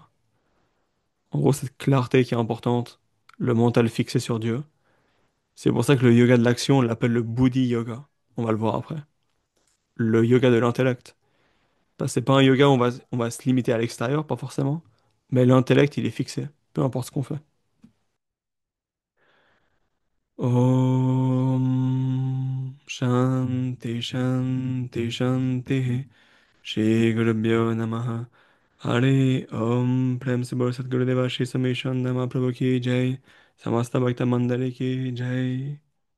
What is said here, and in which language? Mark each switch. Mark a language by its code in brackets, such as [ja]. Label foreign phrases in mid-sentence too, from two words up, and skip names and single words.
[fr] En gros, cette clarté qui est importante, le mental fixé sur Dieu. C'est pour ça que le yoga de l'action, on l'appelle le [sa] बुद्धि योग. [fr] On va le voir après. Le yoga de l'intellect. C'est pas un yoga où on va se limiter à l'extérieur, pas forcément. Mais l'intellect, il est fixé, peu importe ce qu'on fait. [sa] ॐ शान्ति शान्ति शान्ति श्री गुरु भ्यो नमः हरि ॐ [hi] प्रेम से बोल सतगुरु देव श्री स्वामी शान्दमा प्रभु की जय समस्त भक्त मण्डली की जय Samasta Bhakta Mandali Ki Jai